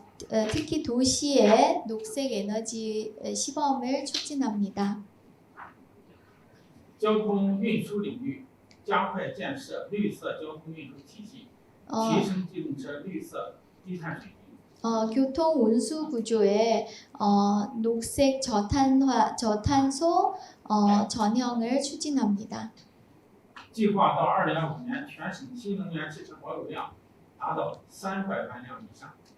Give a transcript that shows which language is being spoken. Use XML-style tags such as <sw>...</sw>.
<ko>특히 도시의 녹색 에너지 시범을 추진합니다.</ko> <zh>交通运输领域加快建设绿色交通运输体系，提升机动车绿色低碳水平。</zh> <ko>교통 운수 구조에 녹색 저탄소 전형을 추진합니다.</ko> <zh>计划到2025年，全省新能源汽车保有量达到300万辆以上。</zh>